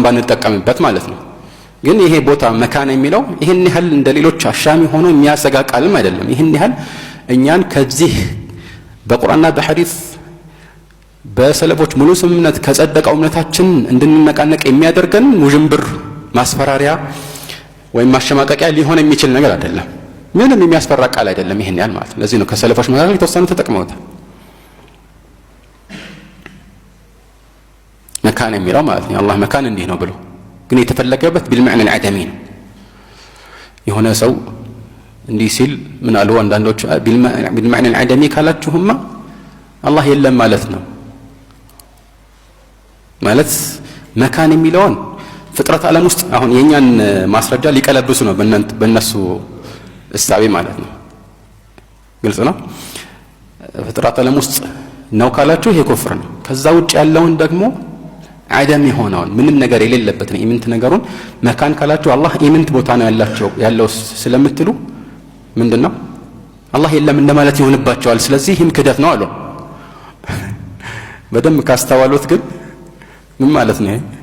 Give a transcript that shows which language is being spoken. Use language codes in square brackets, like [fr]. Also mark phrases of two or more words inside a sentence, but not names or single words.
[am] ባንጠቀምበት ማለት ነው። ግን ይሄ ቦታ መካን የሚለው ይሄን ያህል እንደሌሎች አሻሚ ሆኖ የሚያሰጋ ቃልም አይደለም። ይሄን ያህል እኛን ከዚህ በቁርአንና በሐዲስ በሰለፎች ሙሉ ስምምነት ከጸደቀው እምነታችን እንድንነቃነቅ የሚያደርገን ውዥንብር ማስፈራሪያ ወይም ማሸማቀቂያ ሊሆን የሚችል ነገር አይደለም። ምንም የሚያስፈራ ቃል አይደለም ይሄን ያህል ማለት ነው። ለዚህ ነው ከሰለፎች መካከል የተወሰኑ ተጠቅመውታል መካን የሚለው ማለት ነው። አላህ መካን እንዲህ ነው ብሎ ግን የተፈለገበት [ar] بالمعنى العدمي [am] ነው። የሆነ ሰው እንዲህ ሲል ምን አሉ አንዳንዶች [ar] بالمعنى العدمي [am] ካላችሁማ አላህ የለም ማለት ነው። ማለት መካን የሚለውን ፍጥረት ዓለም ውስጥ አሁን የኛን ማስረጃ ሊቀለብሱ ነው በእነሱ እሳቤ ማለት ነው። ግልጽ ነው። ፍጥረት ዓለም ውስጥ ነው ካላችሁ ይሄ ኩፍር ነው። ከዛ ውጭ ያለውን ደግሞ አደም የሆነውን ምንም ነገር የሌለበት ነው ኢምንት ነገሩን መካን ካላችሁ አላህ ኢምንት ቦታ ነው ያለው ስለምትሉ ምንድነው አላህ የለም እንደማለት ይሆንባቸዋል። ስለዚህ ይህም ክደት ነው አሉ። በደንብ ካስተዋሉት ግን ምን ማለት ነው?